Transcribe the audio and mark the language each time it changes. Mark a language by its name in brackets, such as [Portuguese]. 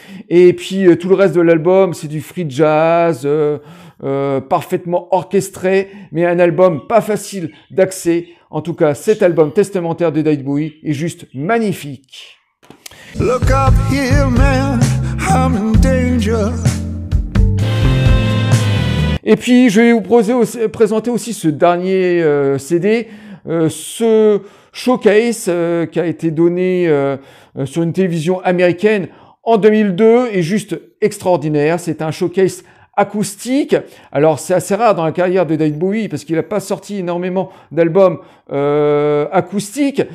[French] Et puis tout le reste de l'album, c'est du free jazz, parfaitement orchestré, mais un album pas facile d'accès. En tout cas, cet album testamentaire de David Bowie est juste magnifique. [English] Look up here, man, I'm in danger. [French] Et puis, je vais vous présenter aussi ce dernier CD, ce showcase qui a été donné sur une télévision américaine en 2002 est juste extraordinaire. C'est un showcase acoustique. Alors, c'est assez rare dans la carrière de David Bowie parce qu'il n'a pas sorti énormément d'albums acoustiques.